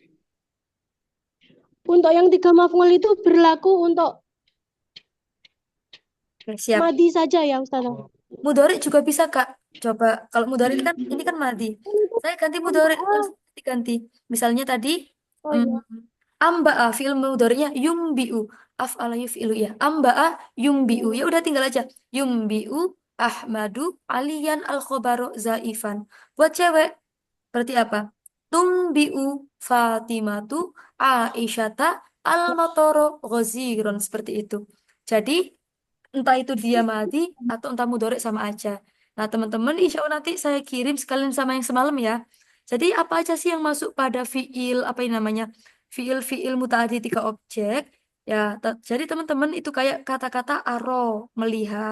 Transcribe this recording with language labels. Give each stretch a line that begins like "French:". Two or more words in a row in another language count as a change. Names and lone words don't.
Indonesian: Untuk yang 3 maf'ul itu berlaku untuk Oke, siap. madi saja ya Ustazah. Mudhari juga bisa Kak. Coba kalau mudhari kan ini kan madi. Saya ganti mudhari langsung diganti. Misalnya tadi Oh mm, iya. amba'a fi'il mudhari'nya yumbi'u.
Arabic: أفعل يُفعِل
Indonesian: ya.
Arabic: أنبأ يُنبئ.
Indonesian: Ya udah tinggal aja.
Arabic: يُنبئُ أحمدُ عليًّا الخبرَ زائفًا.
Indonesian: Buat cewek berarti apa?
Arabic: تُنبئُ فاطمةُ عائشةَ المطرَ غزيرًا
Indonesian: seperti itu. Jadi entah itu dia mati atau entah mudorek sama aja. Nah, teman-teman,
Arabic: إن شاء الله
Indonesian: nanti saya kirim sekalian sama yang semalam ya. Jadi, apa aja sih yang masuk pada fiil, apa ini namanya?
Arabic: فعل متعدي
Indonesian: tiga objek. Ya, jadi teman-teman itu kayak kata-kata aro, melihat.